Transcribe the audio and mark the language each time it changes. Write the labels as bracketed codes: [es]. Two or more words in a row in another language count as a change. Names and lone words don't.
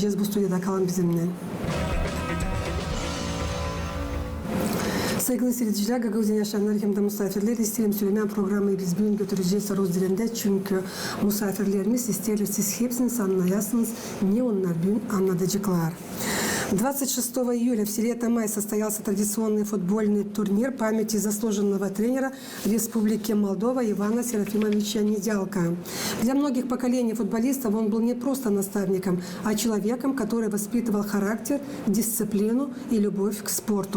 [gag] Bu stüdyoda kalın bizimle. Saygılı seyrediciler, Gagauzya yaşayanlar hem de misafirler isterim söylemeyen programı biz bugün götüreceğiz Rus dilinde çünkü misafirlerimiz isterler siz hepsini anlayasınız, ne onlar bugün anlatacaklar. [ru] 26 июля в селе Тамай состоялся традиционный футбольный турнир памяти заслуженного тренера Республики Молдова Ивана Серафимовича Недялка. Для многих поколений футболистов он был не просто наставником, а человеком, который воспитывал характер, дисциплину и любовь к спорту.